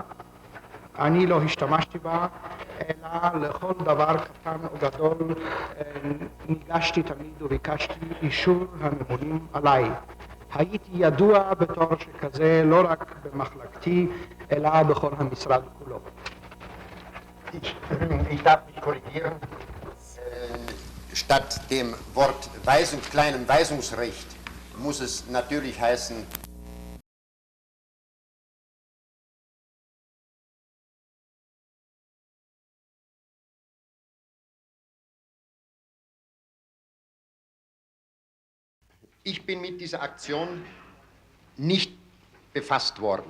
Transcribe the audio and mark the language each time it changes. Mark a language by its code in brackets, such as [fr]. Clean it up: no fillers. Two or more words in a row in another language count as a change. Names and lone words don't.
[he] אני לא השתמשתי בה, אלא לכל דבר קטן או גדול ניגשתי תמיד וביקשתי אישור הממונים עליי. הייתי ידוע בתור שכזה לא רק במחלקתי, אלא בכל המשרד כולו. [de] Ich darf mich korrigieren. Statt dem Wort kleinem Weisungsrecht muss es natürlich heißen, ich bin mit dieser Aktion nicht befasst worden.